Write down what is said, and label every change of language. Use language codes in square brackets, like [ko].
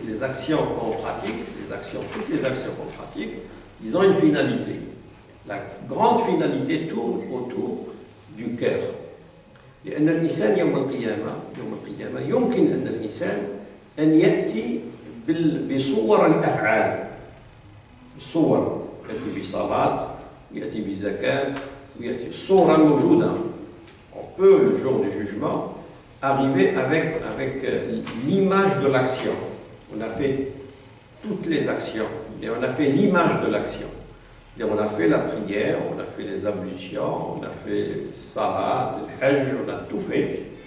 [fr] Les actions qu'on pratique, toutes les actions qu'on pratique, ils ont une finalité. La grande finalité tourne autour du cœur. [ar] لأن الإنسان يوم القيامة يمكن أن الإنسان أن يأتي بصور الأفعال. الصور يأتي بصلاة ويأتي بزكاة ويأتي الصورة موجودة. [fr] On peut le jour du jugement arriver avec l'image de l'action. On a fait toutes les actions et on a fait l'image de l'action. Et on a fait la prière, on a fait les ablutions, on a fait salat, le hajj, on a tout fait.